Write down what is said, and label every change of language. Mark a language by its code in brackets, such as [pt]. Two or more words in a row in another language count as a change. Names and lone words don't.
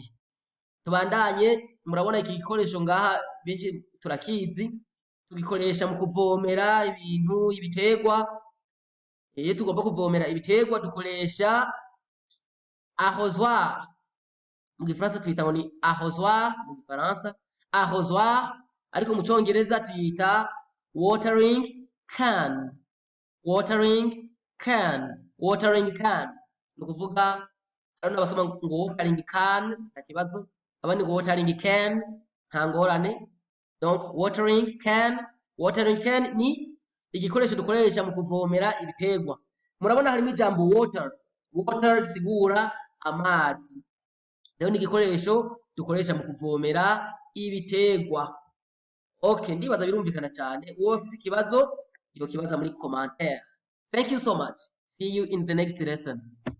[rn] Tubandanye murabona iki gikoresho ngaha benshi turakizi, tugikoresha mu kuvomera ibintu, ibitegwa. Iyo tugomba kuvomera ibitegwa dukoresha arrosoir. Mu Gifaransa twita ngo ni arrosoir mu Gifaransa. Arrosoir ariko mu Congereza tuyita [en] watering can. Watering can. Watering can. [rn] Ni ukuvuga hari n'abasoma ngo [en] watering can [rn] nta kibazo, abandi ngo [en] watering can [rn] nta ngorane. Donc [en] watering can. Watering can [rn] ni igikoresho dukoresha mu kuvomera ibitegwa. Murabona harimo ijambo water. Water gisigura amazi. Rero ni igikoresho dukoresha mu kuvomera ibitegwa. Okay, ndibaza birumvikana cyane. Uwo ufise ikibazo yo kibaza muri commentaire. [en] Thank you so much. See you in the next lesson.